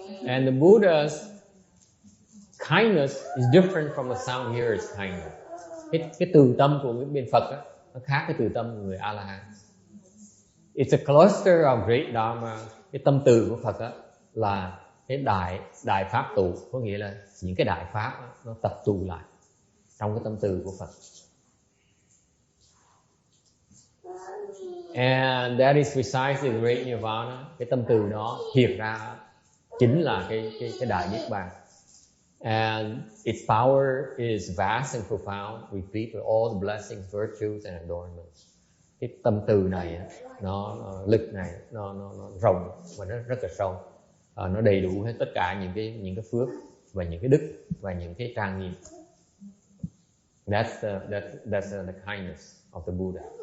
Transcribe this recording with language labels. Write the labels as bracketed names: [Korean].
[English] And the Buddha's kindness is different from the sound here is kindness. [Vietnamese] Cái từ tâm của những bên Phật đó, nó khác cái từ tâm của người A La Hán. [English] It's a cluster of great dharma. [Vietnamese] Cái tâm từ của Phật đó là cái đại pháp tụ, có nghĩa là những cái đại pháp đó, nó tập tụ lại trong cái tâm từ của Phật. [English] And that is precisely the great nirvana. [Vietnamese] Cái tâm từ đó thiệt ra chính là cái đại niết bàn. [English] And its power is vast and profound, replete with all the blessings, virtues and adornments. [Vietnamese] Cái tâm từ này, nó lực này, nó rộng và nó rất là sâu. Nó đầy đủ hết tất cả những cái phước và những cái đức và những cái trang nghiêm. [English] That's the kindness of the Buddha.